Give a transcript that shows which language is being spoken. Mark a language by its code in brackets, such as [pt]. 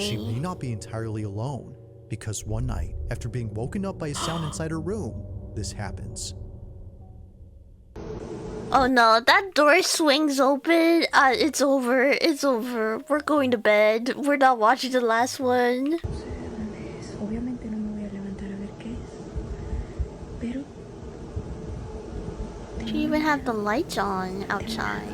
[en] She may not be entirely alone, because one night, after being woken up by a sound inside her room, this happens. Oh no, that door swings open. It's over. It's over. We're going to bed. We're not watching the last one. [es] Obviamente no me voy a levantar a ver qué es. Pero [en] She even have the lights on outside.